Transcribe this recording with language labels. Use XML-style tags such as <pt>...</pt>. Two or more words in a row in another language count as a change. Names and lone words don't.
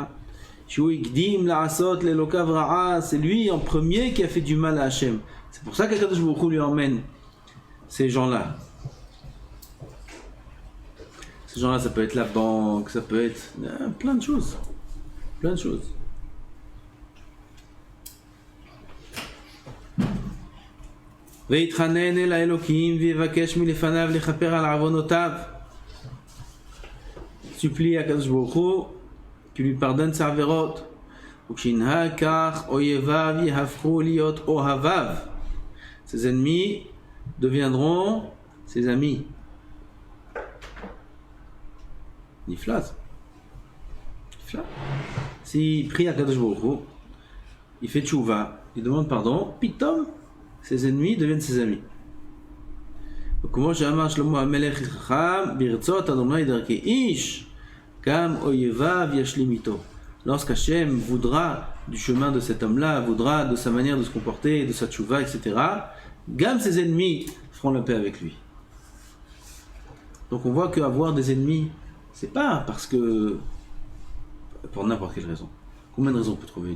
<fr>C'est lui en premier qui a fait du mal à Hachem. C'est pour ça qu'Akadosh Baruch Hu lui emmène ces gens-là. Ces gens-là, ça peut être la banque, ça peut être plein de choses. Plein de choses.</fr> <he>ויתחנן אל האלוקים ויבקש מלפניו לכפר על עוונותיו.</he> <fr>Supplie à Kadosh Baruch Hu qui lui pardonne ses avérotes.</fr> <he>וכשהוא כך אויביו יהפכו להיות אוהביו.</he> <fr>Ses ennemis deviendront ses amis.</fr> <he>Niflat.</he> <fr>S'il prie à Kadosh Baruch Hu, il fait tchouva, il demande pardon, pitom, ses ennemis deviennent ses amis.</fr> <he>Comment שאמר שלמה המלך חכם ברצות אדוני דרכי איש גם אויביו ישלים איתו.</he> <fr>Lorsqu'Hachem voudra du chemin de cet homme-là, voudra de sa manière de se comporter, de sa tchouva, etc., Gam ses ennemis feront la paix avec lui. Donc on voit qu'avoir des ennemis, c'est pas parce que pour n'importe quelle raison. Combien de raisons on peut trouver?</fr>